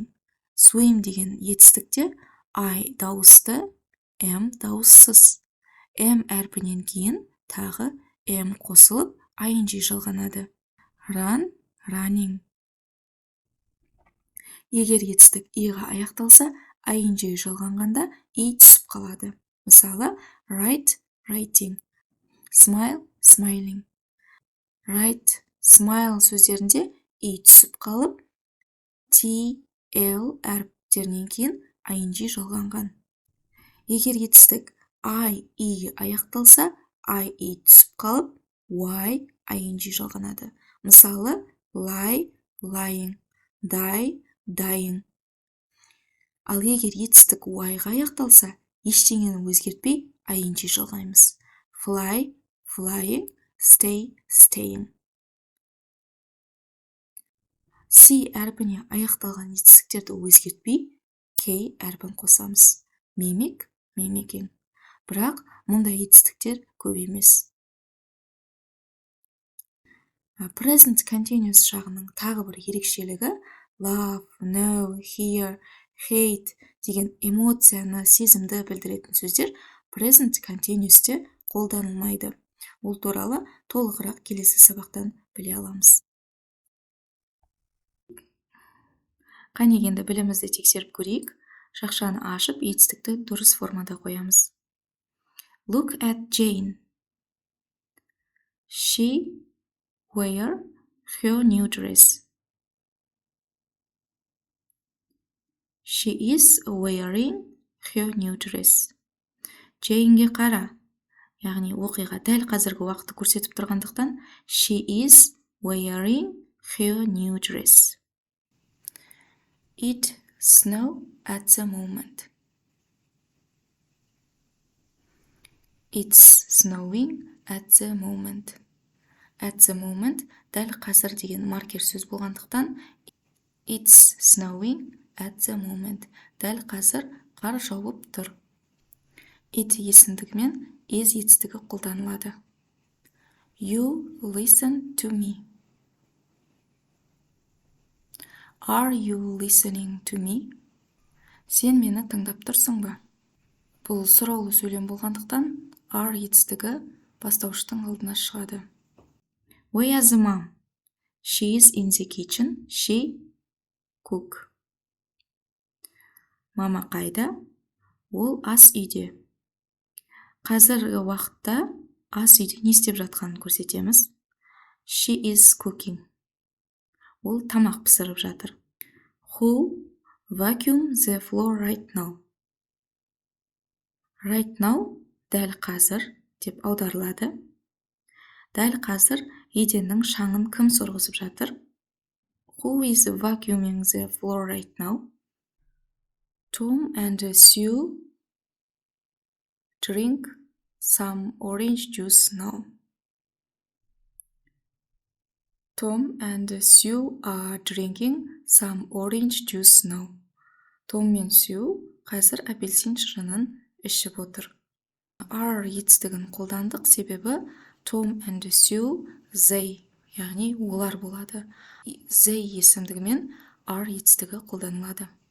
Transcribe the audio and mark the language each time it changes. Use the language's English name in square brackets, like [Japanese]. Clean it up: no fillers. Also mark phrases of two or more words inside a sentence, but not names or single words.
[Kazakh] Swim деген етістікте I дауысты, M дауыссыз. M әрпінен кейін тағы M қосылып, ing жалғанады. [English] Run, running. [Kazakh] Егер етістік иға аяқталса, ing жалғанғанда и түсіп қалады. Мысалы, [English] write, writing. Smile, smiling. Write, smile [Kazakh] сөздерінде и түсіп қалып, T, L әріптерінен кейін ing жалғанған. Егер етістік I, и аяқталса, I түсіп қалып, Y, ing жалғанады. Мысалы, [English] lie, lying, die, dying. [Kazakh] Ал егер етістік Y-ға аяқталса, ештеңені өзгертпей ing жалғаймыз. [English] Fly, flying, stay, staying. [Kazakh] C әрпіне аяқталған етістіктерді өзгертпей, K әрпін қосамыз. [English] Mimic, mimicking. [Kazakh] Бірақ мұндай етістіктер көп емес. [English] Present continuous [Kazakh] жағының тағы бір ерекшелігі [English] love, know, hear, hate [Kazakh] деген эмоцияны, сезімді білдіретін сөздер [English] present continuous'те [Kazakh] қолданылмайды. Ол туралы толығырақ келесі сабақтан біле аламыз. Қане енді білімізді тексеріп көрейік. Жақшаны ашып, етістікті дұрыс формада қоямыз. [English] Look at Jane. She wear her new dress. She is wearing her new dress. [Kazakh] Jane'ге қара. Яғни оқиға дәл қазіргі уақытты көрсетіп тұрғандықтан [English] she is wearing her new dress. It snow at the moment. It's snowing at the moment. At the moment [Kazakh] дәл қазір деген маркер сөз болғандықтан [English] it's snowing at the moment. [Kazakh] Дәл қазір қар жауып тұр. It есімдігімен is етістігі қолданылады. [English] You listen to me. Are you listening to me? [Kazakh] Сен мені тыңдап тұрсың ба? Бұл сұраулы сөйлем болғандықтан are етістігі бастауыштың алдына шығады. [English] Where is the mom? She is in the kitchen. She cook. [Kazakh] Мама қайда? Ол ас үйде. Қазіргі уақытта ас үйде не істеп жатқанын көрсетеміз. [English] She is cooking. [Kazakh] Ол тамақ пісіріп жатыр. [English] Who vacuum the floor right now? Right now [Kazakh] дәл қазір деп аударылады. Дәл қазір еденнің шаңын кім сорғызып жатыр? [English] Who is vacuuming the floor right now? Tom and Sue drink some orange juice now. Tom and Sue are drinking some orange juice now. [Kazakh] Том мен Сью қазір апельсин шырынын ішіп отыр. Are етістігін қолдандық, себебі [English] Tom and Sue they, [Kazakh] яғни олар болады. They есімдігімен are етістігі қолданылады.